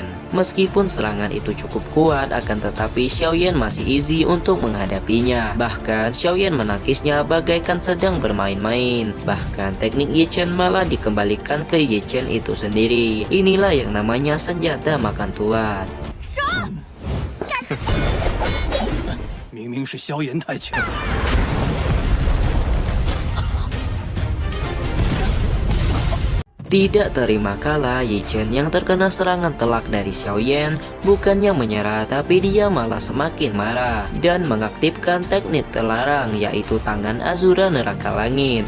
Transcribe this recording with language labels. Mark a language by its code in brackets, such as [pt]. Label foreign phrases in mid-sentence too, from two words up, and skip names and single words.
[id] Meskipun serangan itu cukup kuat, akan tetapi Xiaoyan masih easy untuk menghadapinya. Bahkan Xiaoyan menangkisnya bagaikan sedang bermain-main. Bahkan teknik Yi Chen malah dikembalikan ke Yi Chen itu sendiri. Inilah yang namanya senjata makan tuan. [zh] 明明是萧炎太强。 [id] Tidak terima kalah, Yi Chen yang terkena serangan telak dari Xiaoyan bukannya menyerah, tapi dia malah semakin marah dan mengaktifkan teknik terlarang, yaitu tangan Azura Neraka Langit.